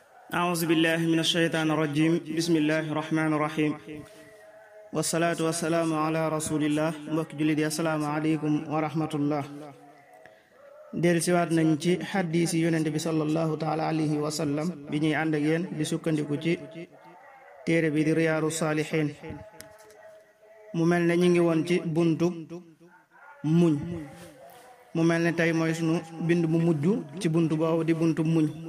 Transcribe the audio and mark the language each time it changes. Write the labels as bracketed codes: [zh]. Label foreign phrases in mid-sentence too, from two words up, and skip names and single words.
[ar] أعوذ بالله من الشيطان الرجيم بسم الله الرحمن الرحيم والصلاة والسلام على رسول الله [wo] mbokk jullit yi [ar] السلام عليكم ورحمة الله [wo] del siwaat nañ ci xaddiis yi yonent bi [ar] صلى الله تعالى عليه وسلم [wo] bi ñuy ànd ak yéen di sukkandiku ci téere bi di Riyaadu Saalihiin mu mel ne ñu ngi woon ci buntu muñ mu mel ne tey mooy sunu bind mu mujj ci buntu boobu di buntu muñ